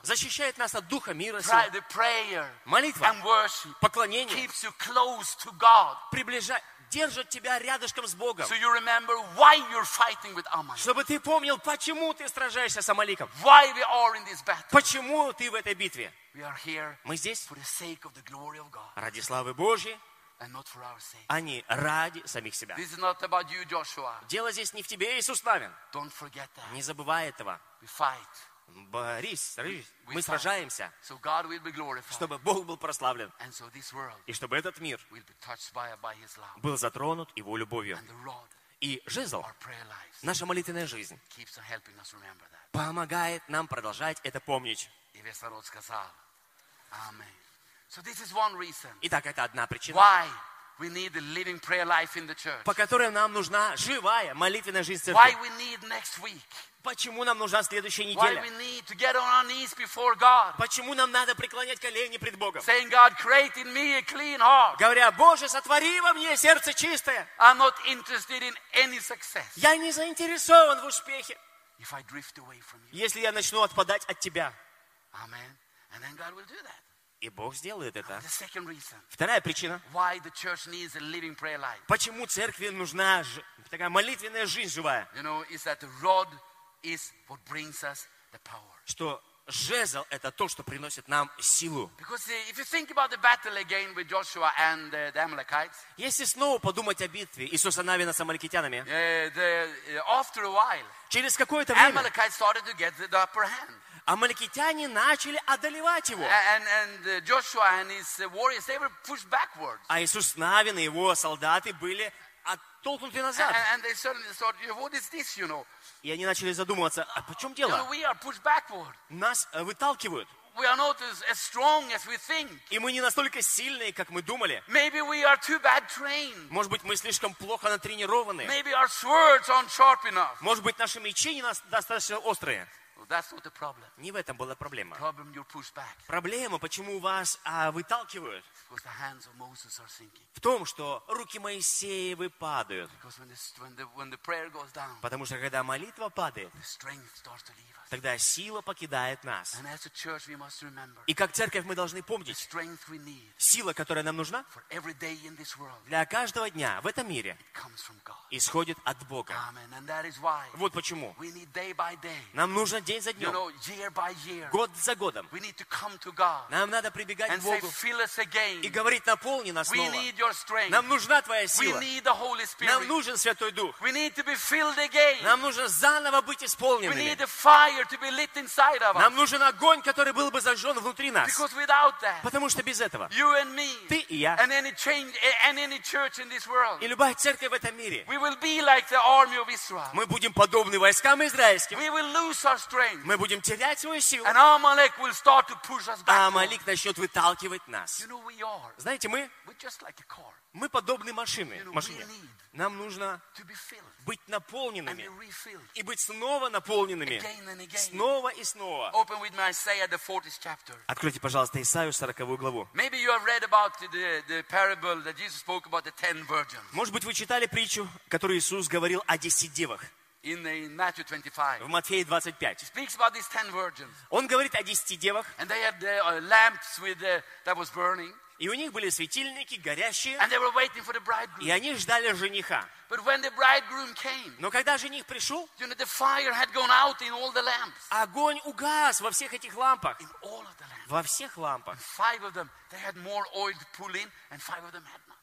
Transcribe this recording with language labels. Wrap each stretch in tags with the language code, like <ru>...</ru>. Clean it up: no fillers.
<ru>защищает нас от духа мира сего.</ru> <en>The prayer,</en> <ru>молитва,</ru> <en>and worship,</en> <ru>поклонение,</ru> <en>keeps you close to God,</en> <ru>приближает. Держит тебя рядышком с Богом.</ru> <en>So you remember why you're fighting with Amalek.</en> <ru>Чтобы ты помнил, почему ты сражаешься с Амаликом.</ru> <en>Why we are in this battle.</en> <ru>Почему ты в этой битве.</ru> <en>We are here.</en> <ru>Мы здесь.</ru> <en>For the sake of the glory of God.</en> <ru>Ради славы Божьей.</ru> <en>And not for our sake.</en> <ru>А не ради самих себя.</ru> <en>This is not about you, Joshua.</en> <ru>Дело здесь не в тебе, Иисус Навин.</ru> <en>Don't forget that.</en> <ru>Не забывай этого.</ru> <en>We fight.</en> <ru>Борись, мы сражаемся,</ru> <en>so God will be glorified,</en> <ru>чтобы Бог был прославлен,</ru> <en>and so this world,</en> <ru>и чтобы этот мир</ru> <en>will be touched by his love,</en> <ru>был затронут Его любовью.</ru> <en>And the rod,</en> <ru>и жезл,</ru> <en>our prayer lives,</en> <ru>наша молитвенная жизнь,</ru> <en>keeps on helping us remember that,</en> <ru>помогает нам продолжать это помнить. И весь народ сказал, Amen.</ru> <en>So this is one reason,</en> <ru>итак, это одна причина,</ru> <en>why we need a living prayer life in the church,</en> <ru>по которой нам нужна живая молитвенная жизнь в церкви.</ru> <en>Why we need next week,</en> <ru>почему нам нужна следующая неделя?</ru> <en>Why we need to get on our knees before God?</en> <ru>Почему нам надо преклонять колени пред Богом?</ru> <en>Saying God, create in me a clean heart.</en> <ru>Говоря, Боже, сотвори во мне сердце чистое.</ru> <en>I'm not interested in any success.</en> <ru>Я не заинтересован в успехе.</ru> <en>If I drift away from you.</en> <ru>Если я начну отпадать от тебя.</ru> <en>Amen. And then God will do that.</en> <ru>И Бог сделает это.</ru> <en>The second reason,</en> <ru>вторая причина.</ru> <en>Why the church needs a living prayer life.</en> <ru>Почему церкви нужна такая молитвенная жизнь живая?</ru> <en>You know, is that the rod is what brings us the power.</en> <ru>Что жезл это то, что приносит нам силу.</ru> <en>Because if you think about the battle again with Joshua and the Amalekites.</en> <ru>Если снова подумать о битве Иисуса Навина с амаликитянами.</ru> <en>After a while.</en> <ru>Через какое-то время.</ru> <en>Amalekites started to get the upper hand.</en> <ru>Амаликитяне начали одолевать его.</ru> <en>And Joshua and his warriors they were pushed backwards.</en> <ru>А Иисус Навин и его солдаты были оттолкнуты назад.</ru> <en>And they suddenly thought, what is this, you know?</en> <ru>И они начали задумываться, а в чем дело?</ru> <en>You know,</en> <ru>нас выталкивают.</ru> <en>We are not as strong as we think.</en> <ru>И мы не настолько сильные, как мы думали.</ru> <en>Maybe we are too bad trained.</en> <ru>Может быть, мы слишком плохо натренированы.</ru> <en>Maybe our swords aren't sharp enough.</en> <ru>Может быть, наши мечи не достаточно острые.</ru> <en>Well, that's not the problem.</en> <ru>Не в этом была проблема.</ru> <en>Problem, you're pushed back.</en> <ru>Проблема, почему вас выталкивают?</ru> <en>Because the hands of Moses are sinking.</en> <ru>В том, что руки Моисеевы падают.</ru> <en>Because when the prayer goes down,</en> <ru>потому что когда молитва падает,</ru> <en>the strength starts to leave us.</en> <ru>Тогда сила покидает нас.</ru> <en>And as a church, we must remember,</en> <ru>и как церковь мы должны помнить,</ru> <en>the strength we need,</en> <ru>сила, которая нам нужна,</ru> <en>for every day in this world,</en> <ru>для каждого дня в этом мире,</ru> <en>it comes from God.</en> <ru>Исходит от Бога.</ru> <en>Amen. And that is why,</en> <ru>вот почему</ru> <en>we need day by day,</en> <ru>нам нужно день за днем,</ru> <en>you know, year by year,</en> <ru>год за годом.</ru> <en>We need to come to God,</en> <ru>нам надо прибегать</ru> <en>and</en> <ru>к Богу</ru> <en>say, fill us again,</en> <ru>и говорить, наполни нас</ru> <en>we</en> <ru>снова.</ru> <en>Need your strength.</en> <ru>Нам нужна Твоя сила.</ru> <en>We need the Holy Spirit.</en> <ru>Нам нужен Святой Дух.</ru> <en>We need to be filled again.</en> <ru>Нам нужно заново быть исполненными.</ru> <en>We need the fire to be lit inside of us.</en> <ru>Нам нужен огонь, который был бы зажжен внутри нас.</ru> <en>Because without that,</en> <ru>потому что без этого</ru> <en>you and me,</en> <ru>ты и я</ru> <en>and any change, and any church in this world,</en> <ru>и любая церковь в этом мире</ru> <en>we will be like the army of Israel.</en> <ru>Мы будем подобны войскам израильским.</ru> <en>We will lose our strength.</en> <ru>Мы будем терять свою силу.</ru> <en>And Amalek will start to push us back.</en> <ru>А Амалик начнет выталкивать нас.</ru> <en>You know, we are.</en> <ru>Знаете, мы</ru> <en>just like a car.</en> <ru>Мы подобны машине.</ru> <en>You know,</en> <ru>нам нужно быть наполненными и быть снова наполненными снова и снова.</ru> <en>Open with me Isaiah, the 40th chapter.</en> <ru>Откройте, пожалуйста, Исаию 40 главу.</ru> <en>Maybe you have read about the parable that Jesus spoke about the 10 virgins.</en> <ru>Может быть, вы читали притчу, которую Иисус говорил о 10 девах.</ru> <en>In Matthew 25.</en> <ru>В Матфея 25.</ru> <en>He speaks about these 10 virgins.</en> <ru>Он говорит о 10 девах.</ru> <en>And they had the lamps with the, that was burning.</en> <ru>И у них были светильники горящие.</ru> <en>And they were waiting for the bridegroom.</en> <ru>И они ждали жениха.</ru> <en>But when the bridegroom came,</en> <ru>но когда жених пришел,</ru> <en>you know, the fire had gone out in all the lamps.</en> <ru>Огонь угас во всех этих лампах.</ru> <en>In all of the lamps.</en> <ru>Во всех лампах.</ru> <en>Five of them, they had more oil to pull in, and five of them had not.</en>